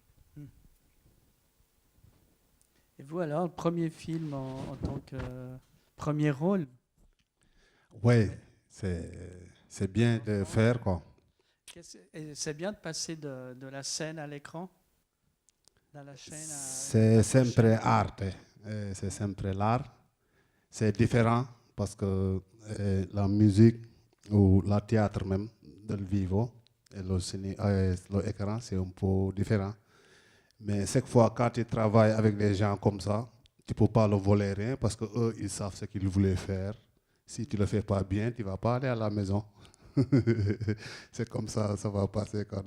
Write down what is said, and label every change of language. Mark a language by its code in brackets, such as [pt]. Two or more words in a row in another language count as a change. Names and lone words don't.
[fr] Et vous alors, le premier film en tant que premier rôle? Oui, c'est bien de faire, quoi. C'est bien de passer de la scène à l'écran, dans la chaîne à... C'est [it] sempre arte, [fr] c'est sempre l'art. C'est différent parce que la musique ou le théâtre même, [it] del vivo, [fr] et l'écran, c'est un peu différent. Mais chaque fois, quand tu travailles avec des gens comme ça, tu ne peux pas leur voler rien parce qu'eux, ils savent ce qu'ils voulaient faire. Si tu ne le fais pas bien, tu ne vas pas aller à la maison. C'est comme ça va passer. Quoi.